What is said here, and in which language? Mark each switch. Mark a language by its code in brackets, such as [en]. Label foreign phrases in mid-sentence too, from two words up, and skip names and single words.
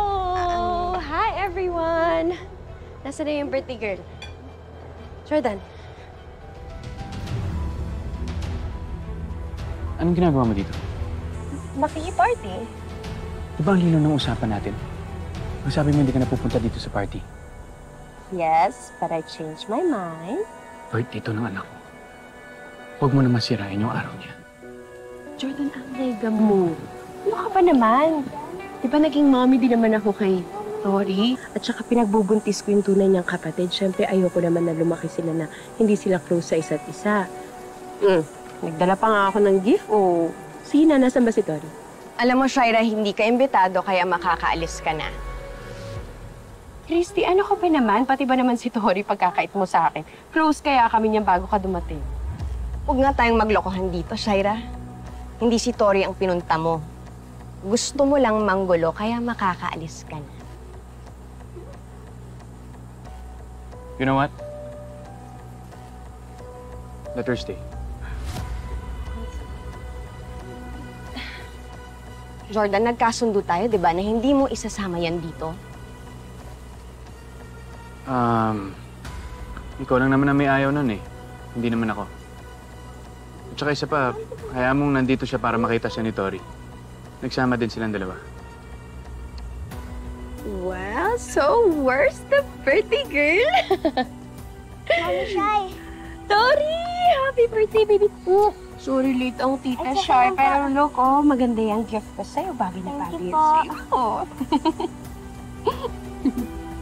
[en] Hi, everyone! [tl] Nasaan na yung birthday girl? Jordan. Anong ginagawa mo dito? Makiki-party? Di ba ang lino ng usapan natin? Ang sabi mo hindi ka napupunta dito sa party. [en] Yes, but I changed my mind. [tl] Birthday to ng anak ko. Huwag mo naman sirain yung araw niya. Jordan, ang lega mo. Ano ka pa naman? Di ba naging mommy din naman ako kay Tori? At saka pinagbubuntis ko yung tunay niyang kapatid. Siyempre, ayoko naman na lumaki sila na hindi sila close sa isa't isa. Nagdala pa nga ako ng gift. O, Sina, nasan ba si Tori? Alam mo, Shaira, hindi ka imbitado kaya makakaalis ka na. Christy, ano ka ba naman? Pati ba naman si Tori pagkakait mo sa akin? Close kaya kami niyan bago ka dumating. Huwag nga tayong maglokohan dito, Shaira. Hindi si Tori ang pinunta mo. Gusto mo lang manggulo kaya makakaalis ka na. [en] You know what? Let her stay. [tl] Jordan, nagkasundo tayo, di ba, na hindi mo isasama yan dito? Ikaw lang naman na may ayaw nun eh. Hindi naman ako. At saka isa pa, hayaan mong nandito siya para makita siya ni Tori. Nagsama din silang dalawa. [en] Well, so where's the birthday girl? [tl] Mami Shy. [en] Tori! Happy birthday, baby! Sorry, [tl] late ang tita [en] Shy. [tl] Pero look, maganda yung gift ko sa'yo. Bagay na bagay [en] Thank you [tl] sa'yo. po.